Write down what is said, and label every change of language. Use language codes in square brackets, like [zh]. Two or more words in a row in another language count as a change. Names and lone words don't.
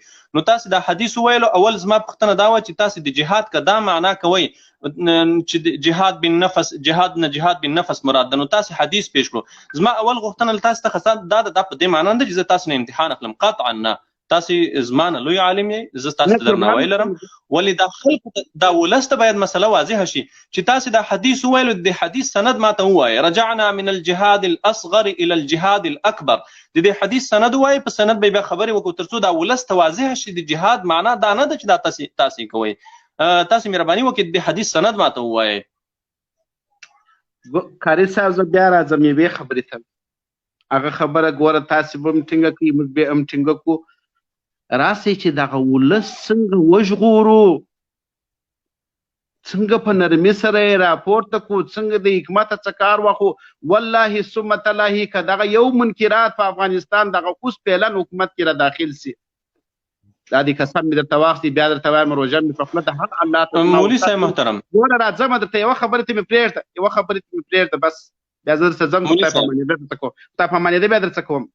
[ps] نو تاسې د احادیثو ویلو، اول زما پوښتنه دا وه چې تاسې د جهاد که دا معنا کوئ چې [ar] جهاد بالنفس، [ps] جهاد نه [ar] جهاد بالنفس [ps] مراد ده، نو تاسې حدیث پیش کړو. زما اول غوښتنه له تاسې څخه دا ده، دا په دې معنا نه ده چې زه تاسې نه امتحان اخلم، قطعا نه، تاسې زما نه لوی عالم یې، زه تاسې ته درناوی لرم، ولې دا خلکو ته دا ولس ته باید مسله واضحه شي چې تاسې دا حدیث وویلو، د حدیث سند ماته ووایه، [ar] رجعنا من الجهاد الاصغر الى الجهاد الاکبر، [ps] د دې حدیث سند ووایه، په سند به بیا خبرې وکړو تر څو دا ولس ته واضحه شي د جهاد معنا دا نه ده چې دا تاسې کوئ. تاسې مهرباني وکړئ د حدیث سند ماته ووایئ. قاري صاحب زه بیا راځم یوې خبرې ته. هغه خبره ګوره تاسې به هم ټینګه کړئ، موږ بیا هم ټینګه کړو. راسئ چې دغه ولس څنګه وژغورو، څنګه په نرمي سره یې راپورته کړو، څنګه د حکمته څه کار واخلو. [ar] والله ثم تالله [ps] که دغه یو منکرات په افغانستان دغه اوس پیلن حکومت کې را داخل سي، دا دې قسم مې درته واخلي، بیا درته وایم روژه مې په خوله د حق الله ته. مولوي صاحب محترم، ګوره راځم درته یوه خبرې ته مې پرېږده، یوه خبرې ته مې پرېږده، بس بیا زه درته ځم، خدای په امانېده درته کوم، خدای په امانېده بیا درته کوم.